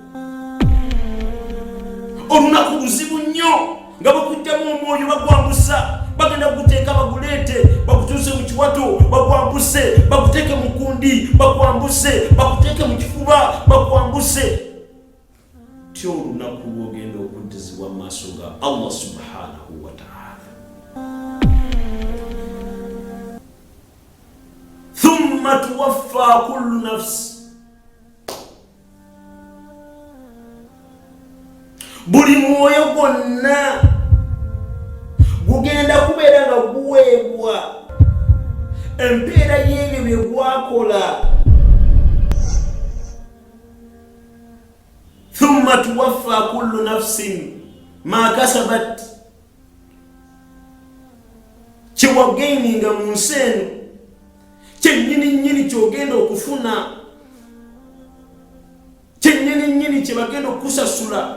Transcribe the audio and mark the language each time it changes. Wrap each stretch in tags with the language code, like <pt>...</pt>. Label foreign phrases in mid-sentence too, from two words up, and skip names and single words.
<lg>olunaku luzibu nnyo nga bakugyamu omwoyo bakwambusa, bagenda kukuteeka baguleete bakutuuse mu kiwato bakwambuse, bakuteeke mu kundi bakwambuse, bakuteeke bakutte mu kifuba bakwambuse tyo olunaku lwogenda okuddizibwa mu maaso ga</lg> <ar>الله سبحانه وتعالى. ثم توفى كل نفس,</ar> <lg>buli mwoyo gwonna gugenda kubeera nga guweebwa empeera y'ebyo bye gwakola.</lg> <ar>ثم توفى كل نفس ما كسبت,</ar> <lg>kyewagaininga mu nsi eno kyennyini kyogenda okufuna, kyennyini kyebagenda okusasula.</lg>